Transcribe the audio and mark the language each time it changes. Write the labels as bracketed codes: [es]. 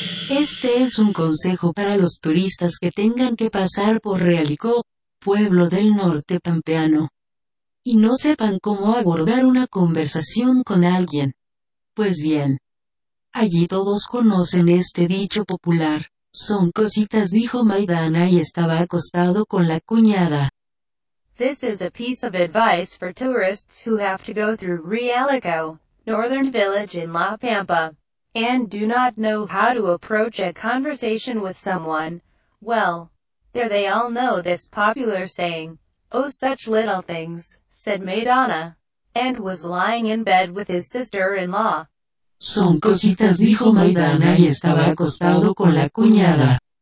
[es] Este es un consejo para los turistas que tengan que pasar por Realicó, pueblo del norte pampeano, y no sepan cómo abordar una conversación con alguien. Pues bien, allí todos conocen este dicho popular. Son cositas, dijo Maidana y estaba acostado con la cuñada. [en] This is a piece of advice for tourists who have to go through Realicó, northern village in La Pampa, and do not know how to approach a conversation with someone. Well, there they all know this popular saying, "Oh, such little things," said Maidana, and was lying in bed with his sister-in-law. [es] Son cositas, dijo Maidana y estaba acostado con la cuñada.